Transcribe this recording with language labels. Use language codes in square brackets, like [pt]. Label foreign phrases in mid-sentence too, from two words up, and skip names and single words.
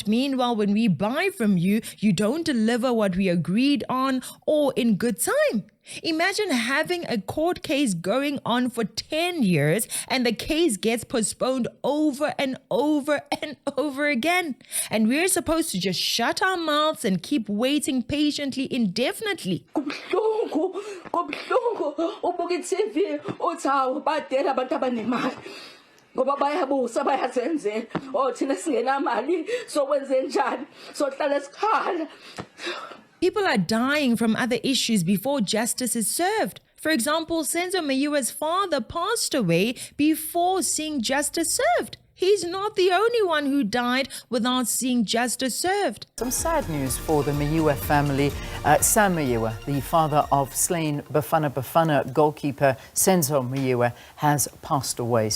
[en] Meanwhile, when we buy from you, you don't deliver what we agreed on or in good time. Imagine having a court case going on for 10 years and the case gets postponed over and over and over again. And we're supposed to just shut our mouths and keep waiting patiently indefinitely. [nd] Ngoba bayabusa bayazenzela thina singenamali so wenze njani so hlala esikhala. [en] People are dying from other issues before justice is served. For example, Senzo Meyiwa's father passed away before seeing justice served. He's not the only one who died without seeing justice served. Some sad news for the Meyiwa family. Sam Meyiwa, the father of slain Bafana goalkeeper Senzo Meyiwa, has passed away.